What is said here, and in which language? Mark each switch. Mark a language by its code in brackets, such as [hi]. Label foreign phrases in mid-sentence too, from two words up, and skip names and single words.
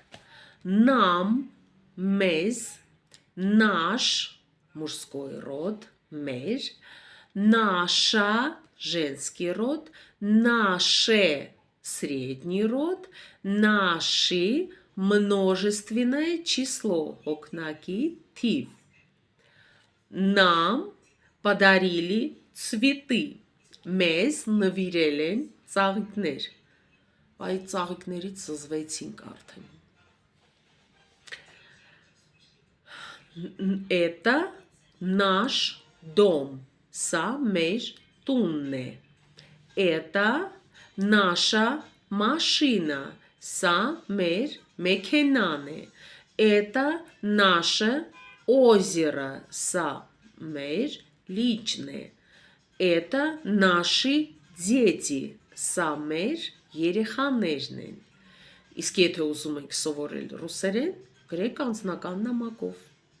[ru] Нам, մեզ, наш, мужской род, մեր, наша, женский род, наше, средний род, наши, множественное число, [hy] հոգնակի թիվ. [ru] Нам подарили цветы. [hy] Մեզ նվիրել են ծաղիկներ։ Այդ ծաղիկներից զզվեցինք արդեն։ [ru] Это наш дом. [hy] Սա մեր տունն է։ [ru] Это наша машина. [hy] Սա մեր մեքենան է։ [ru] Это наше озеро. [hy] Սա մեր լիճն է։ [ru] Это наши дети. [hy] Սա մեր երեխաներն են։ Իսկ եթե ուզում եք սովորել ռուսերեն, գրեք անձնական նամակով։